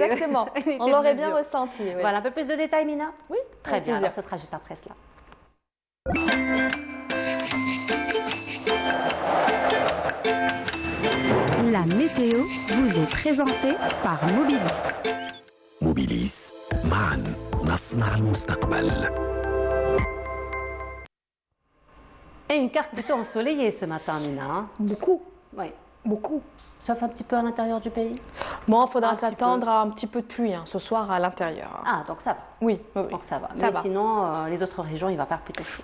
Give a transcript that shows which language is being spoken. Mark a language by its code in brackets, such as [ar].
[fr] Exactement. On l'aurait bien ressenti. Oui. Voilà, un peu plus de détails, Mina? Oui. Très bien, alors ce sera juste après cela. La météo vous est présentée par Mobilis. [ar] موبيليس معا نصنع المستقبل. [fr] Et une carte plutôt ensoleillée ce matin, Mina. Beaucoup. Oui. Beaucoup. Sauf un petit peu à l'intérieur du pays. Bon, il faudra s'attendre à un petit peu de pluie ce soir à l'intérieur. Ah, donc ça va. Oui. Donc ça va. Mais sinon, les autres régions, il va faire plutôt chaud.